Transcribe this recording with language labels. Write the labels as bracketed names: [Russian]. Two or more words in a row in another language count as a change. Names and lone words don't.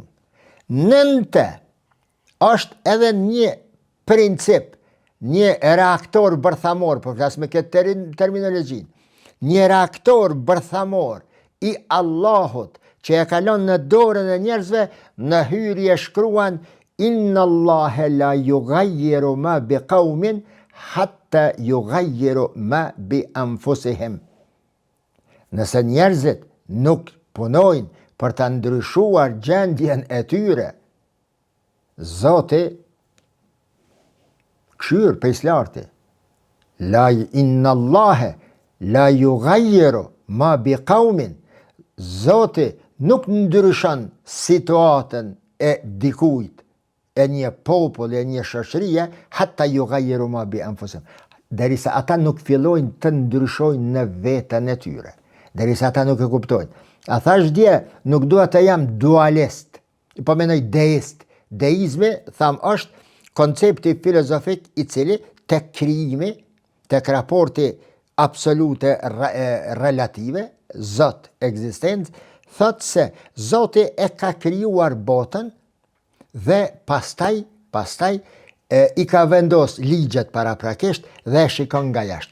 [Albanian] Nënte është edhe një princip, një reaktor bërthamor, po flas me këtë terminologji, një reaktor bërthamor i Allahut që e kalon në dorën e njerëzve, në hyrje shkruan [Arabic] إن الله لا يغير ما بقوم حتى يغيروا ما بأنفسهم. [Albanian] Nëse njerëzit nuk punojnë për të ndryshuar gjendjen e tyre, Zoti këshyr pejslarti. [Arabic] إن الله لا يغير ما بقوم. [Albanian] Zoti nuk ndryshon situatën e dikujt, e një popull, e një shoqërie, [Arabic] حتى يغيروا ما بأنفسهم. [Albanian] Derisa ata nuk fillojnë të ndryshojnë në veten e tyre. Derisa ata nuk e kuptojnë. A thash dje, nuk dua të jam dualist, po mendoj deist. Deizmi, tham, është koncepti filozofik i cili tek krijimi, tek raporti absolute relative, Zot, ekzistencë, thot se Zoti e ka krijuar botën dhe pastaj i ka vendos ligjet paraprakisht dhe shikon nga jashtë.